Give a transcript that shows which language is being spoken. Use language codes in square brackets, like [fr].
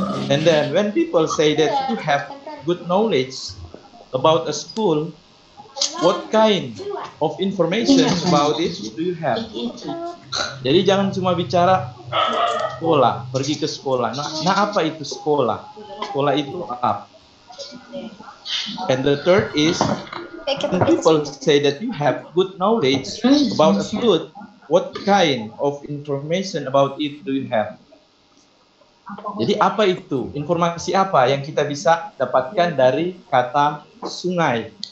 [en] And then when people say that you have good knowledge about a school, what kind of information about it do you have? [id] Jadi jangan cuma bicara sekolah, pergi ke sekolah. Nah apa itu sekolah? Sekolah itu apa? [en] And the third is, when people say that you have good knowledge about a flute, what kind of information about it do you have? [id] Jadi apa itu? Informasi apa yang kita bisa dapatkan dari kata sungai?